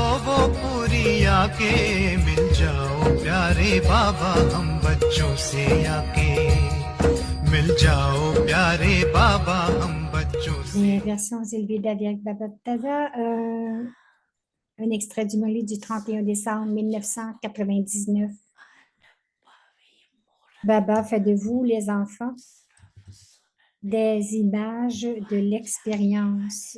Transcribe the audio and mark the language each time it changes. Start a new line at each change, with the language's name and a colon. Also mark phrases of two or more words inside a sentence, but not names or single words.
Hindi: वो पूरी आके मिल जाओ प्यारे बाबा हम बच्चों से आके मिल जाओ प्यारे बाबा हम बच्चों से
French: Les versions élevées d'Aviak Baba Tada, un extrait du Molly du 31 décembre 1999. Baba fait de vous, les enfants, des images de l'expérience.